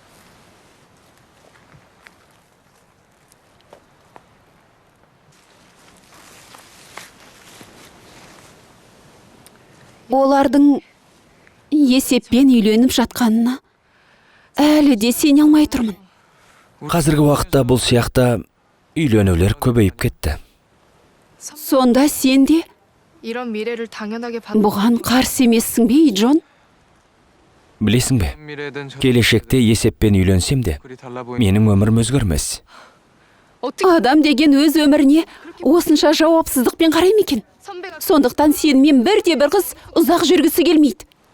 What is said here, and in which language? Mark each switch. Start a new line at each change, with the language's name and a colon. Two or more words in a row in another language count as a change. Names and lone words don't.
Kazakh: Олардың есеппен үйленіп жатқанына әлі де сене алмай тұрмын. Қазіргі уақытта бұл сияқты үйленулер көбейіп кетті. Сонда сен де
Korean: 이런 미래를 당연하게 받는
Kazakh: бұған қарсы емессің бе, Джон? Білесің бе, келешекте есеппен үйленсем де, менің өмірім өзгермес. Адам деген өз өміріне осынша жауапсыздықпен қарай ма екен? Сондықтан сенімен бірде-бір қыз ұзақ жүргісі келмейді.